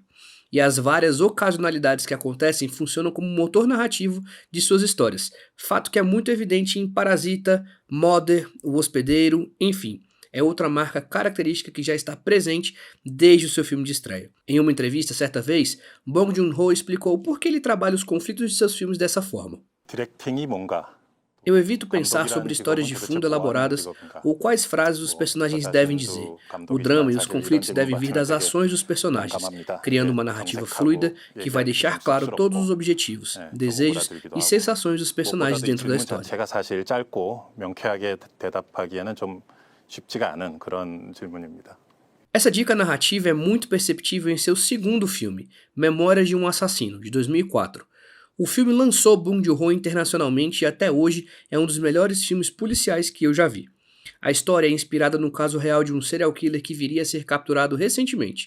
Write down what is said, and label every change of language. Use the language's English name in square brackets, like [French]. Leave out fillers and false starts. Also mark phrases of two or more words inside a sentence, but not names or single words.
[Portuguese] E as várias ocasionalidades que acontecem funcionam como motor narrativo de suas histórias, fato que é muito evidente em Parasita, Mother, O Hospedeiro, enfim. é outra marca característica que já está presente desde o seu filme de estreia. Em uma entrevista certa vez, Bong Joon-ho explicou por que ele trabalha os conflitos de seus filmes dessa forma. [Korean] 디렉팅이 뭔가 [Portuguese] Eu evito pensar sobre histórias de fundo elaboradas ou quais frases os personagens devem dizer. O drama e os conflitos devem vir das ações dos personagens, criando uma narrativa fluida que vai deixar claro todos os objetivos, desejos e sensações dos personagens dentro da história. [Korean] 제가 사실 짧고 명쾌하게 대답하기에는 좀 쉽지가 않은 그런 질문입니다. [Portuguese] Essa dica narrativa é muito perceptível em seu segundo filme, Memórias de um Assassino, de 2004. O filme lançou Bong Joon-ho internacionalmente e até hoje é um dos melhores filmes policiais que eu já vi. A história é inspirada no caso real de um [English] serial killer [Portuguese] que viria a ser capturado recentemente.